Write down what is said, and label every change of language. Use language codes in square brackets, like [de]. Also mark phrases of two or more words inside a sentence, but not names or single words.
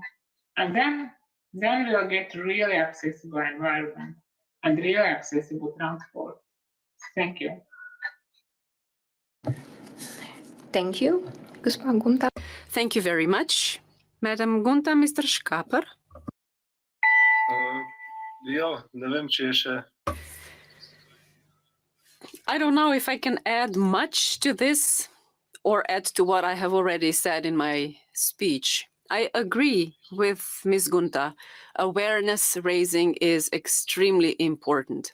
[en] And then we'll get really accessible environment and really accessible transport. Thank you. Thank you. [sl] Gospa Gunta. [en] Thank you very much. Madam Gunta, Mr. Škaper. [sl] Ja, ne vem, če je še. [en] I don't know if I can add much to this or add to what I have already said in my speech. I agree with Ms. Gunta. Awareness raising is extremely important.